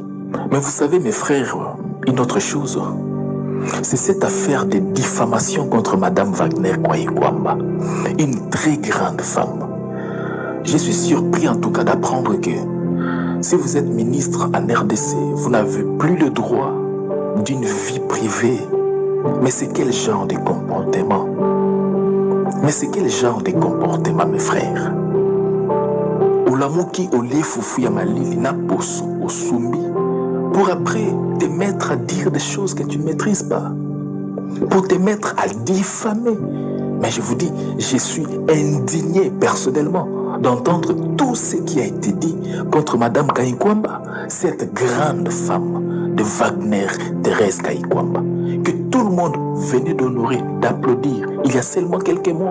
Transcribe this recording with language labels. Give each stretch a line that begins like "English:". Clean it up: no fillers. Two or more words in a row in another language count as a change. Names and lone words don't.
French: Mais vous savez, mes frères, une autre chose, c'est cette affaire de diffamation contre Madame Wagner Kwaïkwamba, une très grande femme. Je suis surpris en tout cas d'apprendre que si vous êtes ministre en RDC, vous n'avez plus le droit d'une vie privée. Mais c'est quel genre de comportement? Mais c'est quel genre de comportement, mes frères?
Lingala: Olamuki ole fufu ya malili na poso osumbi
French: pour après te mettre à dire des choses que tu ne maîtrises pas, pour te mettre à diffamer. Mais je vous dis, je suis indigné personnellement d'entendre tout ce qui a été dit contre Madame Kayikwamba, cette grande femme de Wagner, Thérèse Kayikwamba, que tout le monde venait d'honorer, d'applaudir il y a seulement quelques mois.